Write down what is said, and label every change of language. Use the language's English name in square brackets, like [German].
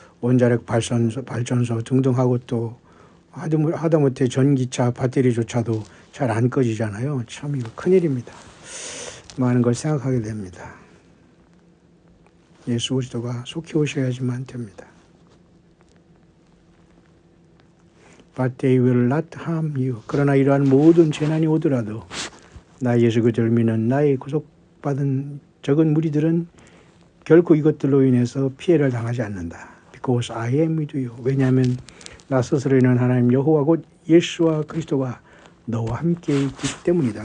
[Korean] 원자력 발전소 등등 하고, 또 하다못해 전기차 배터리조차도 잘 안 꺼지잖아요. 참 이거 큰일입니다. 많은 걸 생각하게 됩니다. 예수 그리스도가 속히 오셔야지만 됩니다. [English] But they will not harm you. [Korean] 그러나 이러한 모든 재난이 오더라도 나 예수 그리스도를 믿는 나의 구속받은 적은 무리들은 결코 이것들로 인해서 피해를 당하지 않는다. [English] Because I am with you. [Korean] 왜냐하면 나 스스로 있는 하나님 여호와 곧 예수와 그리스도가 너와 함께 있기 때문이다.